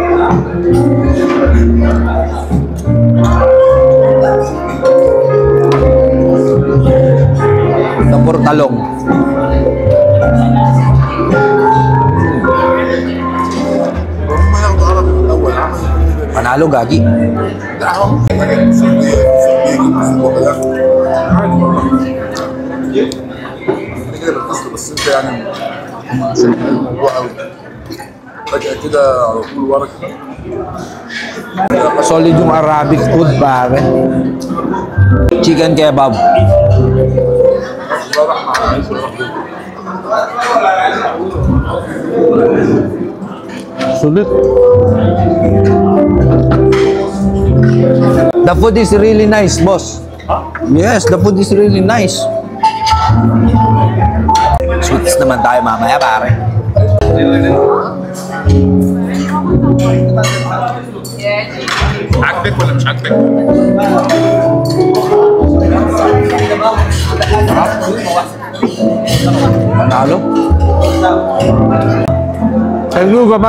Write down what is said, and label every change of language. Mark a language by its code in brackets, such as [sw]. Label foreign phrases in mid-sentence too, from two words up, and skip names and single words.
[tl] Tapos talong. Panalo gagi. [ar] بس انت يعني الموضوع قوي فجأة كده على طول ورق. [tl] Solid yung [en] Arabic food [tl] pare. [en] Chicken kebab. Sulit. The food is really nice, boss. Yes, the food is really nice. [tl] Sweets naman tayo mamaya, pare. [ar] عاجبك ولا مش عاجبك؟ [tl] Panalo? [en] Hello, Gamal.